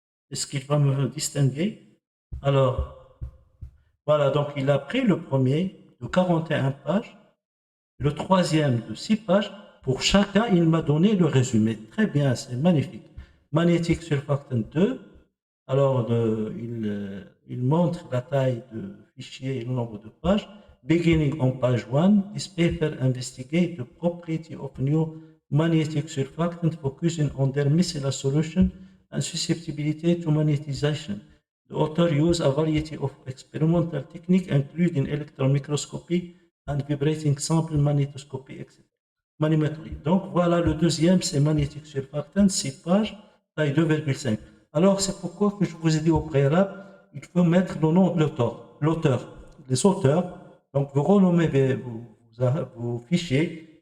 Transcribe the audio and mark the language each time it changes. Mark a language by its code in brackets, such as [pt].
[fr] Est-ce qu'il va me distinguer? Alors, voilà, donc il a pris le premier de 41 pages, le troisième de 6 pages. Pour chacun, il m'a donné le résumé. Très bien, c'est magnifique. Magnetic surfactant 2. Alors, il montre la taille de fichier et le nombre de pages. [en] Beginning on page 1, this paper investigate the property of new magnetic surfactant focusing on their micellar solution and susceptibility to magnetization. The author used a variety of experimental techniques, including electron microscopy and vibrating sample magnetoscopy, etc. [fr] Manimétrie. Donc voilà, le deuxième, c'est magnetic surfactant, 6 pages, taille 2,5. Alors c'est pourquoi que je vous ai dit au préalable, il faut mettre le nom de l'auteur, les auteurs. Donc vous renommez vos fichiers.